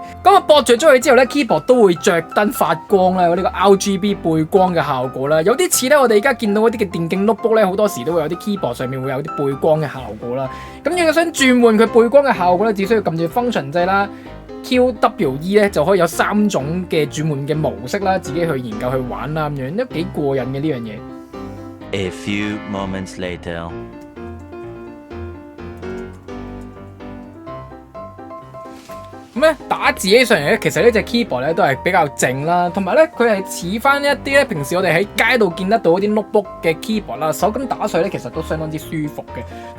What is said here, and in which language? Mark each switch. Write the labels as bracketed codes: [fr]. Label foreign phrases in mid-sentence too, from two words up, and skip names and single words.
[yue] 咁啊駁着咗佢之後咧 ，keyboard 都會着燈發光啦，有呢個 RGB 背光嘅效果啦，有啲似咧我哋而家見到嗰啲嘅電競 notebook 咧，好多時都會有啲 keyboard 上面會有啲背光嘅效果啦。咁如果想轉換佢背光嘅效果咧，只需要撳住 function 掣啦。QWE 咧就可以有3種嘅轉換嘅模式啦，自己去研究去玩啦，咁樣都幾過癮嘅呢樣嘢。 [en] A few moments later， [yue] 咁咧打字起上嚟咧，其實呢隻 keyboard 咧都係比較靜啦，同埋咧佢係似翻一啲咧平時我哋喺街度見得到啲 notebook 嘅 keyboard 啦，手感打碎咧其實都相當之舒服嘅。